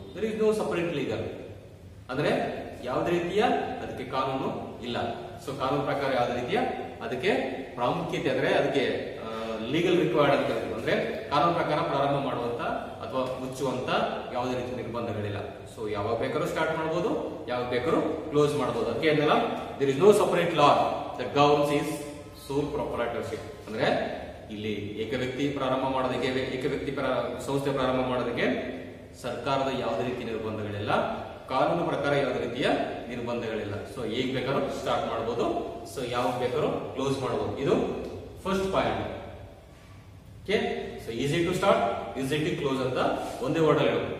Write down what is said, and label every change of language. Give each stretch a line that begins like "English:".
English: there is no separate legal,
Kannada: ಅಂದ್ರೆ ಯಾವುದೇ ರೀತಿಯ ಅದಕ್ಕೆ ಕಾನೂನು ಇಲ್ಲ. ಸೊ ಕಾನೂನು ಪ್ರಕಾರ ಯಾವುದೇ ರೀತಿಯ ಅದಕ್ಕೆ ಪ್ರಾಮುಖ್ಯತೆ, ಅಂದ್ರೆ ಅದಕ್ಕೆ ಲೀಗಲ್ ರಿಕ್ವೈರ್ಡ್ ಅಂತ ಹೇಳ್ತೀವಿ. ಅಂದ್ರೆ ಕಾನೂನು ಪ್ರಕಾರ ಪ್ರಾರಂಭ ಮಾಡುವಂತ ಅಥವಾ ಮುಚ್ಚುವಂತ ಯಾವುದೇ ರೀತಿಯ ನಿರ್ಬಂಧಗಳಿಲ್ಲ. ಸೊ ಯಾವಾಗ ಬೇಕಾದ್ರೂ ಸ್ಟಾರ್ಟ್ ಮಾಡಬಹುದು, ಯಾವಾಗ ಬೇಕಾದ್ರೂ ಕ್ಲೋಸ್ ಮಾಡಬಹುದು. ಅದಕ್ಕೆ ಏನಿಲ್ಲ,
English: there is no separate law that governs is sole proprietorship.
Kannada: ಅಂದ್ರೆ ಇಲ್ಲಿ ಏಕ ವ್ಯಕ್ತಿ ಪ್ರಾರಂಭ ಮಾಡೋದಕ್ಕೆ, ಏಕ ವ್ಯಕ್ತಿ ಸಂಸ್ಥೆ ಪ್ರಾರಂಭ ಮಾಡೋದಕ್ಕೆ ಸರ್ಕಾರದ ಯಾವುದೇ ರೀತಿಯ ನಿರ್ಬಂಧಗಳಿಲ್ಲ, ಕಾನೂನು ಪ್ರಕಾರ ಯಾವುದೇ ರೀತಿಯ ನಿರ್ಬಂಧಗಳಿಲ್ಲ. ಸೊ ಹೇಗ್ ಬೇಕಾದ್ರೂ ಸ್ಟಾರ್ಟ್ ಮಾಡಬಹುದು, ಸೊ ಯಾವಾಗ ಬೇಕಾದ್ರೂ ಕ್ಲೋಸ್ ಮಾಡಬಹುದು. ಇದು first point. Okay, so easy to start, easy to close ಅಂತ ಒಂದೇ ವರ್ಡ್ ಅಲ್ಲಿ ಹೇಳೋದು.